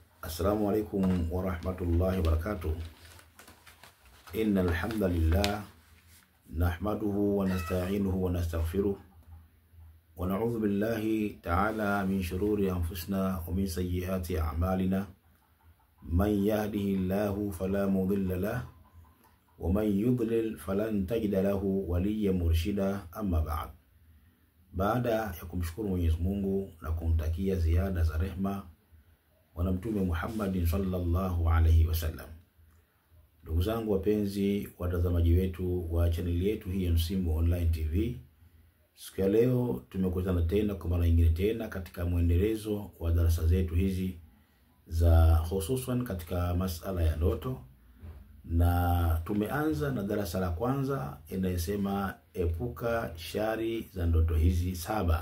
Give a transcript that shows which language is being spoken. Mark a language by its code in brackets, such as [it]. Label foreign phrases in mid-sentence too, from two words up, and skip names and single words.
[ar] السلام عليكم ورحمة الله وبركاته. إن الحمد لله نحمده ونستعينه ونستغفره ونعوذ بالله تعالى من شرور أنفسنا ومن سيئات أعمالنا. من يهده الله فلا مضل له ومن يضلل فلن تجد له وليا مرشدا. أما بعد. [sw] Baada ya kumshukuru Mwenyezi Mungu na kumtakia ziada za rehma Bwana Mtume Muhammad [ar] صلى الله عليه [sw] wasallam, ndugu zangu wapenzi watazamaji wetu wa channel yetu hii ya Msimbo Online TV, siku ya leo tumekutana tena kwa mara nyingine tena katika muendelezo wa darasa zetu hizi za hususan katika masala ya ndoto, na tumeanza na darasa la kwanza inayosema epuka shari za ndoto hizi 7.